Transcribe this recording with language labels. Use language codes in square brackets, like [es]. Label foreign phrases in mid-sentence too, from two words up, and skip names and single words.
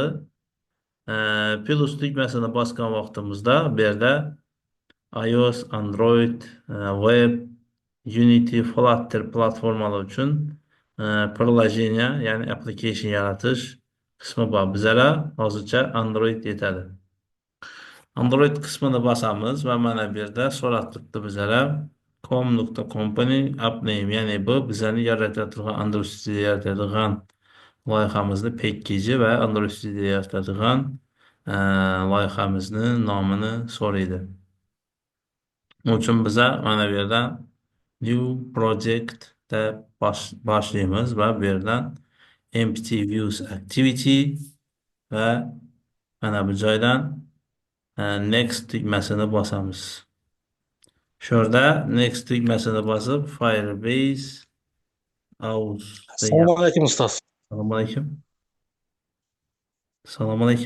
[uz] Plus tugmasini bosgan vaqtimizda bu yerda iOS, Android, Web, Unity, Flutter platformalar uchun приложение, ya'ni application yaratish qismi bor. Bizlar hozircha Android yetadi. Android qismini bosamiz va mana bu yerda so'rab turibdi bizlara com.company [en] app name, [uz] ya'ni bu bizlarni yaratadigan Android Studio yaratadigan loyihamizni pekkeji va Android Studio yaratadigan loyihamizni nomini so'raydi. Onun uchun biza mana bu yerdan [en] new project [uz] deb boshlaymiz va bu yerdan [en] empty views activity [uz] va mana bu joydan next tugmasini bosamiz. Shurda next tugmasini bosib Firebase aus degan. Assalomu alaykum ustoz. Assalomu alaykum. Assalomu alaykum.